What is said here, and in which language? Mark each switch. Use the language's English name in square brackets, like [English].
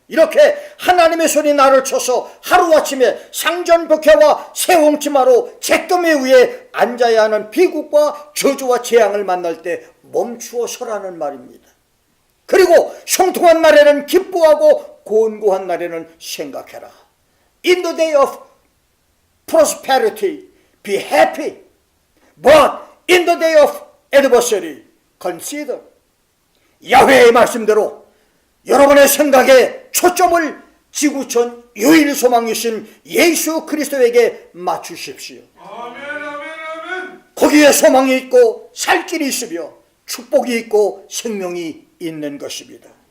[Korean] 이렇게 하나님의 손이 나를 쳐서 하루아침에 상전복해와 새옹치마로 잿더미 위에 앉아야 하는 비극과 저주와 재앙을 만날 때 멈추어 서라는 말입니다. 그리고 형통한 날에는 기뻐하고 곤고한 날에는 생각해라. [English] In the day of prosperity, be happy. But in the day of adversity, consider. [Korean] 야훼의 말씀대로 여러분의 생각에 초점을 지구촌 유일 소망이신 예수 그리스도에게 맞추십시오. 아멘, 아멘, 아멘. 거기에 소망이 있고 살 길이 있으며 축복이 있고 생명이 있는 것입니다.